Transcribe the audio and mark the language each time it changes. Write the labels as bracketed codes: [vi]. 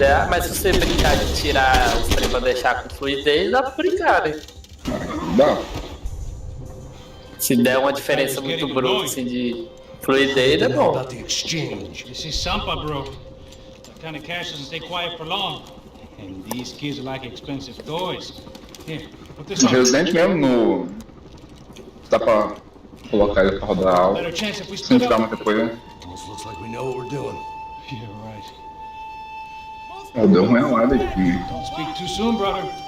[pt] Mas se você brincar de tirar os trem pra deixar com fluidez, dá pra brincar, né? Dá. Se der uma diferença muito bruta assim de fluidez, é bom. [en] This is Sampa, bro. That kind of cash doesn't stay quiet for long. And these kids like expensive toys. Here, put this on. [pt] Resident mesmo no... Dá pra colocar ele pra rodar alto. Sem ficar muita coisa. [en] Almost looks like we know what we're doing. Yeah, right. [pt] Deu uma enrolada aqui. [en] Don't speak too soon, brother.